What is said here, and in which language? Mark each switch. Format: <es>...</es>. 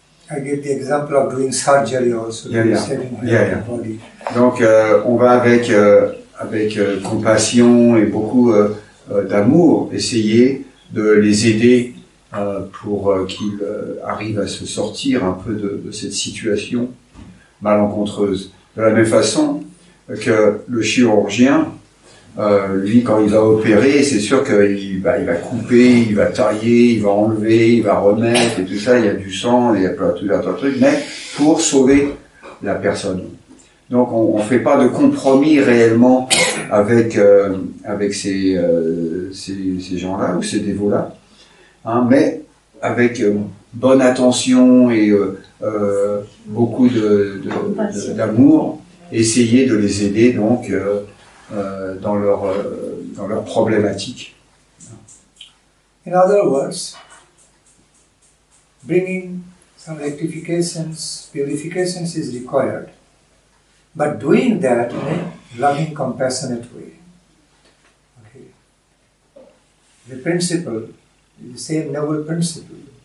<en>I give the example of doing surgery also. Body.</en> <fr>Donc on va avec compassion et beaucoup d'amour essayer de les aider pour qu'ils arrivent à se sortir un peu de cette situation malencontreuse. De la même façon que le chirurgien lui, quand il va opérer, c'est sûr qu'il va couper, il va tailler, il va enlever, il va remettre et tout ça. Il y a du sang, il y a tout un tas de trucs, mais pour sauver la personne. Donc, on ne fait pas de compromis réellement avec ces gens-là ou ces dévots-là, hein, mais avec bonne attention et beaucoup d'amour, essayer de les aider donc dans leur problématique.</fr> <en>In other words, bringing some rectifications, purifications is required, but doing that in a loving, compassionate way. Okay. The principle is the same noble principle.</en>